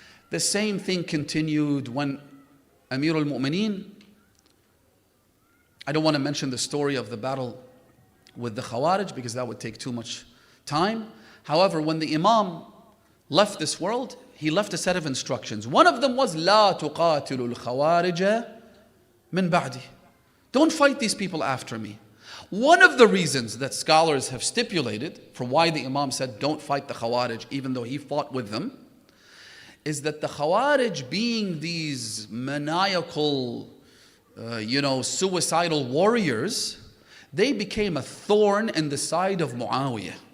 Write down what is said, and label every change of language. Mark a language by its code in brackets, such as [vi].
[en] The same thing continued when Amir al-Mu'mineen, I don't want to mention the story of the battle with the Khawarij because that would take too much time. However, when the Imam left this world, he left a set of instructions. One of them was [ar] لا تقاتلوا الخوارج من بعدي. [en] Don't fight these people after me. One of the reasons that scholars have stipulated for why the Imam said don't fight the Khawarij even though he fought with them is that the Khawarij, being these maniacal, suicidal warriors, they became a thorn in the side of Muawiyah.